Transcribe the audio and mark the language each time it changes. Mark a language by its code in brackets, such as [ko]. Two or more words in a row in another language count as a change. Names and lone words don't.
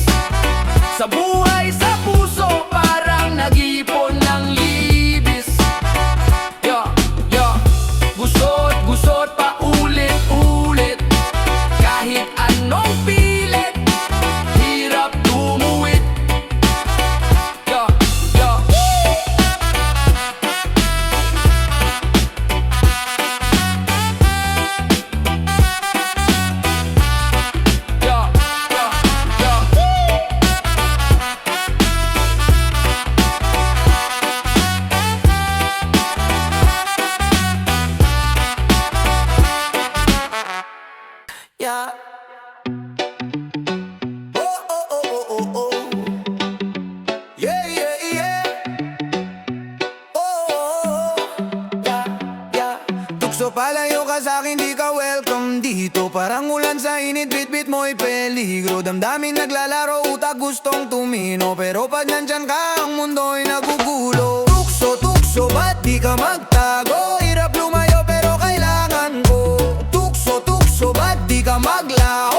[tl] Sa buhay, sa puso, parang nag-iipon ng libis. [en] Yeah, yeah. [tl] Gusot, gusot, paulit-ulit. Kahit anong pilit, hirap tumuwid. [en] Yeah, yeah. Yeah, yeah, yeah. Yeah. Oh, oh, oh, oh, oh, oh. Yeah, yeah, yeah. Oh, oh, oh. Yeah, yeah. [tl] Tukso palayo ka sa'kin, di ka welcome dito. Parang ulan sa init, bit-bit mo'y peligro. Damdamin naglalaro, utak gustong tumino. Pero pag nandyan ka, ang mundo'y nagugulo. Tukso, tukso, ba't di ka magtago? Hirap lumayo pero kailangan ko. Tukso, tukso, ba't di ka maglaho?